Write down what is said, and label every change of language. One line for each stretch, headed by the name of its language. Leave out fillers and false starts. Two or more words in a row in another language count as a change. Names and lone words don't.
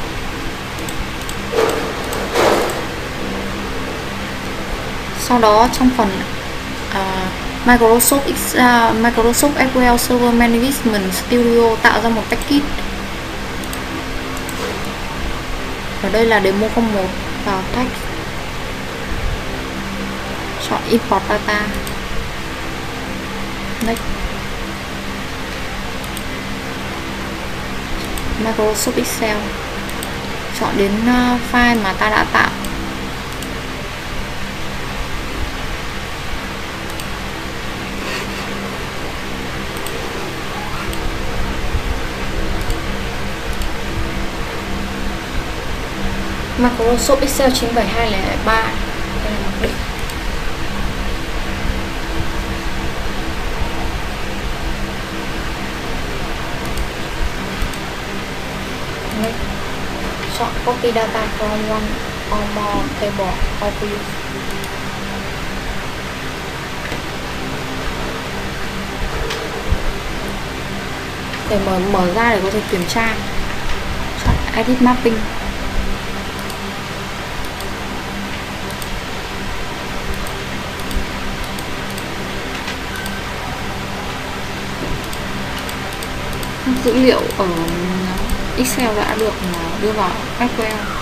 Vietnamese: Sau đó trong phần Microsoft SQL Server Management Studio tạo ra một package. Ở đây là demo 01, vào text, chọn
English: import data, next,
Vietnamese: Microsoft Excel, chọn đến file mà ta đã tạo. Microsoft Excel 97203. Đây là mặc định. Chọn
English: copy data from one or more table of view.
Vietnamese: Để mở ra để có thể kiểm tra, chọn
English: edit mapping.
Vietnamese: Dữ liệu ở Excel đã được đưa vào SQL.